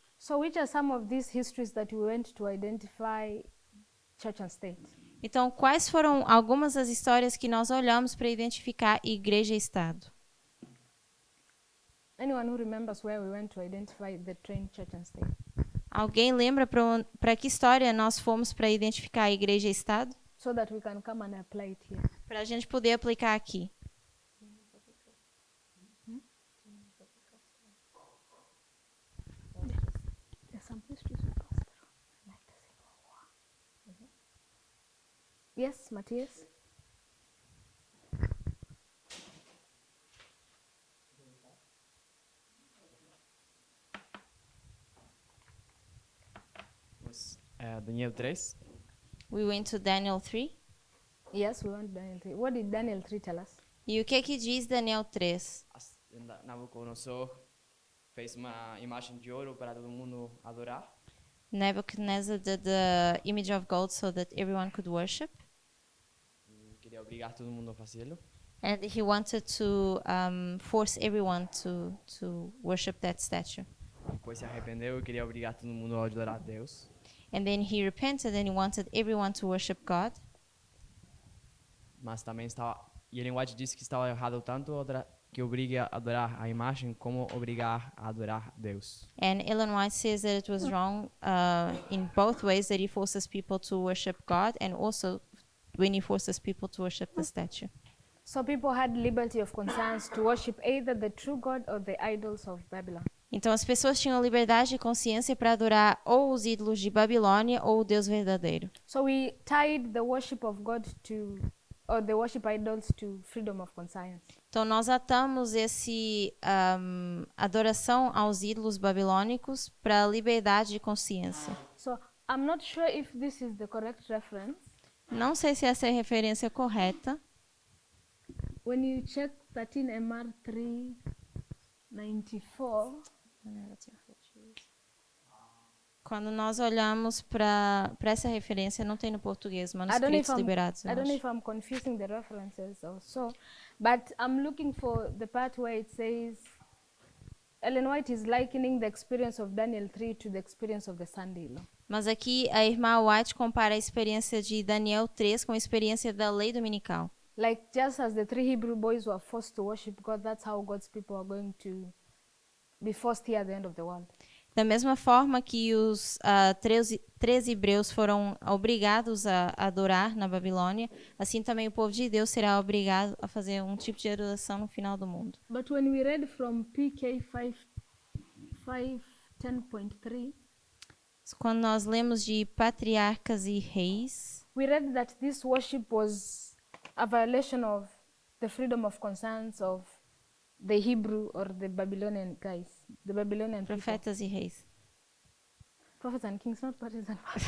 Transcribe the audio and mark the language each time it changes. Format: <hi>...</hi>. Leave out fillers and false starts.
<en>So which are some of these histories that we went to identify church and state?</en> <pt>Então, quais foram algumas das histórias que nós olhamos para identificar igreja e Estado?</pt> <en>Anyone who remembers where we went to identify the train, church and state?</en> <pt>Alguém lembra para que história nós fomos para identificar a igreja e Estado?</pt> <en>So that we can come and apply it here.</en> <pt>Para a gente poder aplicar aqui.</pt> <en>There's some histories we passed through, like the Civil War. Yes, Matthias? Daniel 3. We went to Daniel 3. Yes, we went to Daniel 3. What did Daniel 3 tell us?</en> <pt>E o que diz Daniel 3? Nabucodonosor fez uma imagem de ouro para todo mundo adorar.</pt> <en>Nebuchadnezzar did the image of gold so that everyone could worship.</en> <pt>E queria obrigar todo mundo a fazê-lo.</pt> <en>And he wanted to force everyone to worship that statue.</en> <pt>Depois se arrependeu e queria obrigar todo mundo a adorar a Deus.</pt> <en>And then he repented and he wanted everyone to worship God.</en> <pt>Mas também e Ellen White disse que estava errado tanto que obriga a adorar a imagem como obrigar a adorar Deus.</pt> <en>And Ellen White says that it was wrong in both ways, that he forces people to worship God and also when he forces people to worship the statue. So people had liberty of conscience to worship either the true God or the idols of Babylon.</en> <pt>Então as pessoas tinham liberdade de consciência para adorar ou os ídolos de Babilônia ou o Deus verdadeiro.</pt> <en>So we tied the worship of God or the worship idols to freedom of conscience.</en> <pt>Então nós atamos esse adoração aos ídolos babilônicos para a liberdade de consciência.</pt> <en>So I'm not sure if this is the correct reference.</en> <pt>Não sei se essa é a referência correta.</pt> <en>When you check 13 MR 394,</en> <pt>quando nós olhamos para essa referência, não tem no português, manuscritos liberados.</pt> <en>I don't know if I'm confusing the references or so, but I'm looking for the part where it says Ellen White is likening the experience of Daniel 3 to the experience of the Sunday law.</en> <pt>Mas aqui a irmã White compara a experiência de Daniel 3 com a experiência da lei dominical.</pt> <en>Like just as the 3 Hebrew boys were forced to worship God, that's how God's people are going to be forced here at the end of the world.</en> <pt>Da mesma forma que os 13 hebreus foram obrigados a adorar na Babilônia, assim também o povo de Deus será obrigado a fazer um tipo de adoração no final do mundo.</pt> <en>But when we read from PK 5:10.3,</en> <pt>Quando nós lemos de Patriarcas e Reis,</pt> <en>we read that this worship was a violation of the freedom of conscience of the Hebrew or the Babylonian guys, the Babylonian people.</en> <pt>Profetas e Reis.</pt> <en>Prophets and kings, not prophets and</en>